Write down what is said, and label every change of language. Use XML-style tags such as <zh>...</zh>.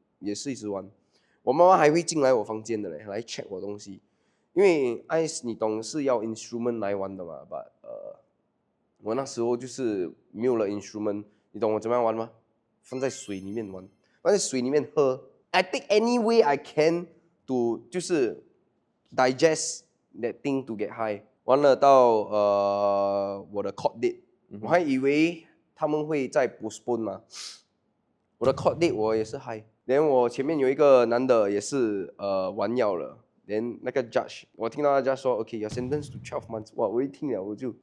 <zh>也是一直玩，我妈妈还会进来我房间的嘞，来 check 我东西，因为 ICE 你懂是要 instrument 来玩的嘛，but 我那时候就是没有了 instrument， 你懂我怎么样玩吗？放在水里面玩，放在水里面喝。</zh> <en>I take any way I can to</en> <zh>就是</zh> <en>digest that thing to get high。</en> <zh>完了到我的 court date， 我还以为他们会再 postpone 嘛，我的 court date 我也是 high。连我前面有一个男的也是玩药了，连那个 judge， 我听到他 judge 说 OK，</zh> <en>you're sentenced to 12 months，</en> <zh>哇，我一听了我就</zh>